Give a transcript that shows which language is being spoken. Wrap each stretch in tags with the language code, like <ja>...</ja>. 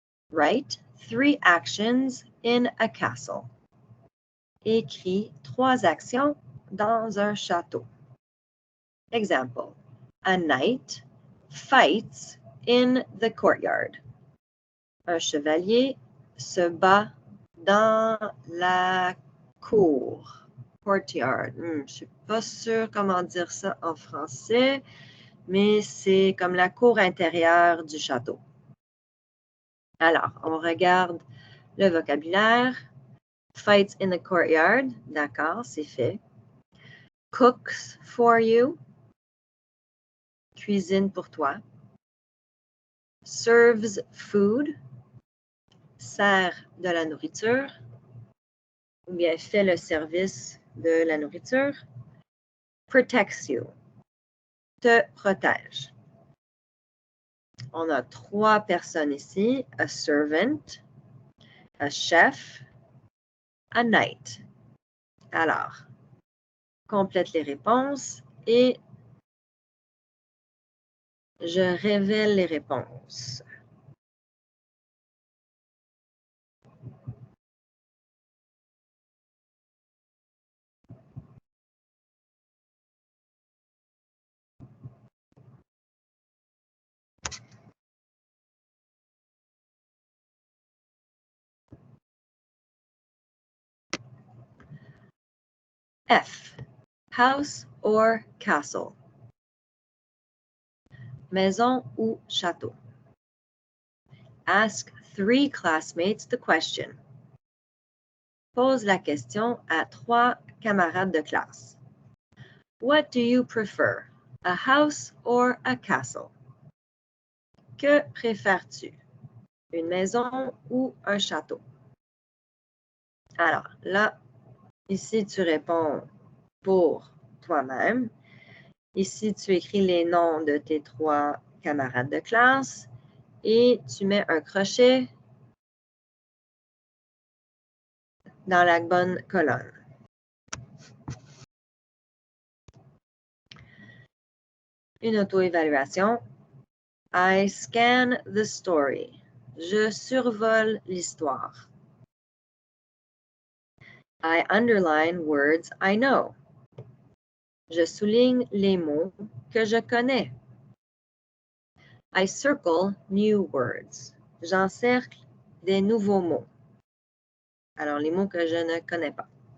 <en>Write 3 actions in a castle.</en> <fr>Écris 3 actions dans un château.</fr> <en>Example. A knight fights in the courtyard.</en> <fr>Un chevalier se bat dans la cour. Courtyard. Je ne suis pas sûre comment dire ça en français, mais c'est comme la cour intérieure du château. Alors, on regarde le vocabulaire.</fr> <en>Fights in the courtyard.</en> <fr>D'accord, c'est fait.</fr> <en>Cooks for you.</en> <fr>Cuisine pour toi.</fr> <en>Serves food.</en> <fr>Sert de la nourriture. Ou bien fait le service de la nourriture.</fr> <en>Protects you.</en> <fr>Te protège. On a 3 personnes ici.</fr> <en>A servant, a chef, a knight.</en> <fr>Alors, complète les réponses et je révèle les réponses.</fr> <en>F. House or castle.</en> <fr>Maison ou château.</fr> <en>Ask 3 classmates the question.</en> <fr>Pose la question à 3 camarades de classe.</fr> <en>What do you prefer, a house or a castle?</en> <fr>Que préfères-tu, une maison ou un château? Alors là, ici, tu réponds pour toi-même. Ici, tu écris les noms de tes 3 camarades de classe et tu mets un crochet dans la bonne colonne. Une auto-évaluation.</fr> <en>I scan the story.</en> <fr>Je survole l'histoire.</fr> <en>I underline words I know.</en> <fr>Je souligne les mots que je connais.</fr> <en>I circle new words.</en> <fr>J'encercle des nouveaux mots. Alors, les mots que je ne connais pas.</fr>